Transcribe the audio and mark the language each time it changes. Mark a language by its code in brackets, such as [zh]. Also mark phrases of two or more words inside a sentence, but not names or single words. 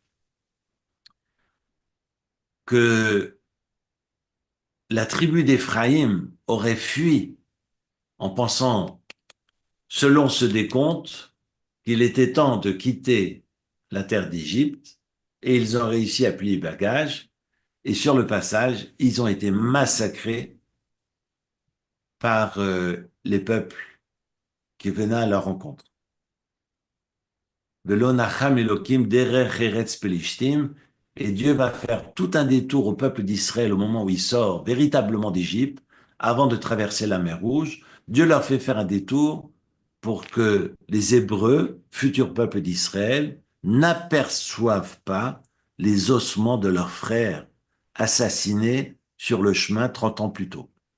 [fr] que la tribu d'Éphraïm aurait fui en pensant, selon ce décompte, qu'il était temps de quitter la terre d'Égypte et ils ont réussi à plier bagages et sur le passage, ils ont été massacrés par les peuples qui venaient à leur rencontre. [he] ולא נחם אלהים דרך ארץ פלשתים, [fr] et Dieu va faire tout un détour au peuple d'Israël au moment où il sort véritablement d'Égypte, avant de traverser la mer Rouge. Dieu leur fait faire un détour pour que les Hébreux, futurs peuples d'Israël, n'aperçoivent pas les ossements de leurs frères assassinés sur le chemin 30 ans plus tôt.